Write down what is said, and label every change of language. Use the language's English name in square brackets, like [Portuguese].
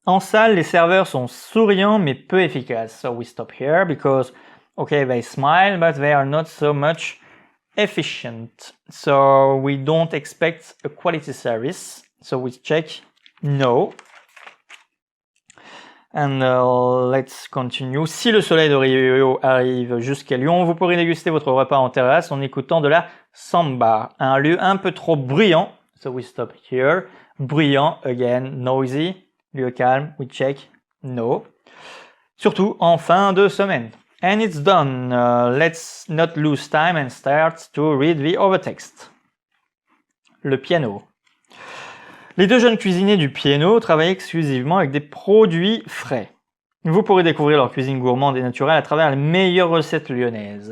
[French] En salle, les serveurs sont souriants mais peu efficaces. [English] So we stop here because, okay, they smile, but they are not so much efficient. So we don't expect a quality service. So we check no. And let's continue. [French] Si le soleil de Rio arrive jusqu'à Lyon, vous pourrez déguster votre repas en terrasse en écoutant de la samba. Un lieu un peu trop bruyant. [English] So we stop here. [French] Bruyant, again, noisy. Lieu calme, [English] we check no. [French] Surtout en fin de semaine. [English] And it's done. Let's not lose time and start to read the other text. [French] Le piano. Les deux jeunes cuisiniers du piano travaillent exclusivement avec des produits frais. Vous pourrez découvrir leur cuisine gourmande et naturelle à travers les meilleures recettes lyonnaises.